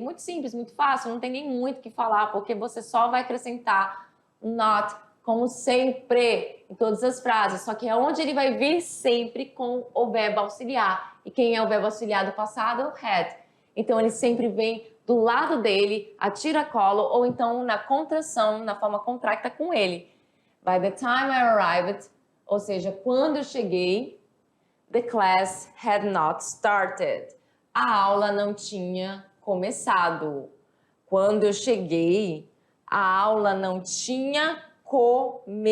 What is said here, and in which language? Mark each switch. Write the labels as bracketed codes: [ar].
[pt] Muito simples, muito fácil, não tem nem muito o que falar, porque você só vai acrescentar not, como sempre, em todas as frases. Só que é onde ele vai vir sempre com o verbo auxiliar. E quem é o verbo auxiliar do passado? Had. Então, ele sempre vem do lado dele, a tiracolo, ou então na contração, na forma contracta com ele. [en] By the time I arrived, [pt] ou seja, quando eu cheguei, [en] the class had not started. [pt] A aula não tinha começado. Quando eu cheguei, a aula não tinha começado.